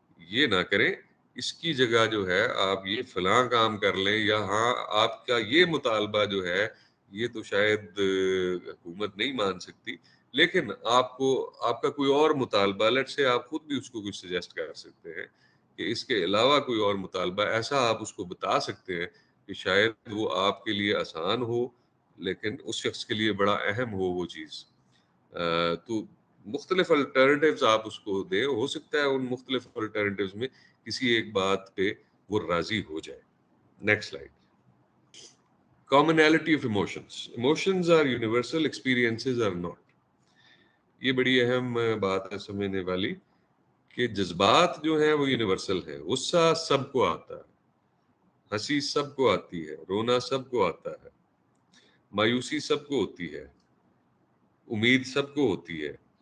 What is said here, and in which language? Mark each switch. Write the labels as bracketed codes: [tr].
[ur] یہ نہ کریں، اس کی جگہ جو ہے آپ یہ فلاں کام کر لیں، یا ہاں آپ کا یہ مطالبہ جو ہے یہ تو شاید حکومت نہیں مان سکتی، لیکن آپ کا کوئی اور مطالبہ، لیٹ سے آپ خود بھی اس کو کچھ سجیسٹ کر سکتے ہیں کہ اس کے علاوہ کوئی اور مطالبہ ایسا آپ اس کو بتا سکتے ہیں کہ شاید وہ آپ کے لیے آسان ہو لیکن اس شخص کے لیے بڑا اہم ہو وہ چیز. تو مختلف الٹرنیٹیوز آپ اس کو دیں، ہو سکتا ہے ان مختلف الٹرنیٹیوز میں کسی ایک بات پہ وہ راضی ہو جائے. [en] Next slide. Commonality of emotions. Emotions are universal, experiences are not. [ur] یہ بڑی اہم بات ہے سمجھنے والی کہ جذبات جو ہیں وہ یونیورسل ہیں. غصہ سب کو آتا ہے، ہنسی سب کو آتی ہے، رونا سب کو آتا ہے، مایوسی سب کو ہوتی ہے، امید سب کو ہوتی ہے.